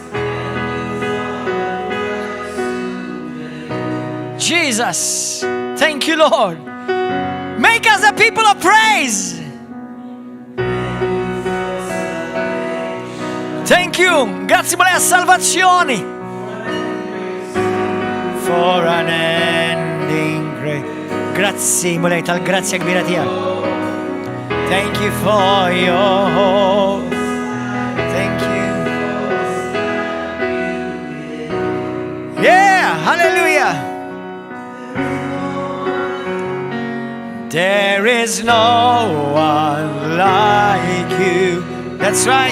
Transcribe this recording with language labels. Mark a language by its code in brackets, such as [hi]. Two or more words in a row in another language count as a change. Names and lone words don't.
[en] Jesus, thank you, Lord. Make us a people of praise. Thank you. [it] Grazie per la salvazione. [en] For an ending grace. [mt] Grazie, mulej tal-grazzja kbira tiegħek. [en] Thank you for your hope. Thank you. Yeah, hallelujah. There is no one like you. That's right.